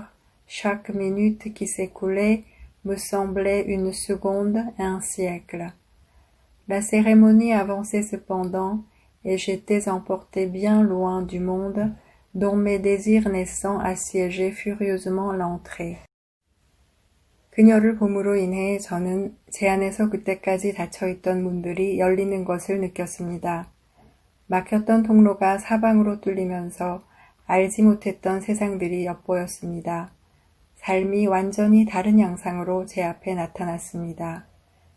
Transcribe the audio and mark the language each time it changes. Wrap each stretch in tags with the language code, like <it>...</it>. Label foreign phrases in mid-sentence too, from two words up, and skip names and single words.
<fr>Chaque minute qui s'écoulait me semblait une seconde et un siècle. La cérémonie avançait cependant, et j'étais emporté bien loin du monde, dont mes désirs naissants assiégeaient furieusement l'entrée.</fr> <ko>그녀를 봄으로 인해 저는 제 안에서 그때까지 닫혀있던 문들이 열리는 것을 느꼈습니다. 막혔던 통로가 사방으로 뚫리면서 알지 못했던 세상들이 엿보였습니다. 삶이 완전히 다른 양상으로 제 앞에 나타났습니다.</ko>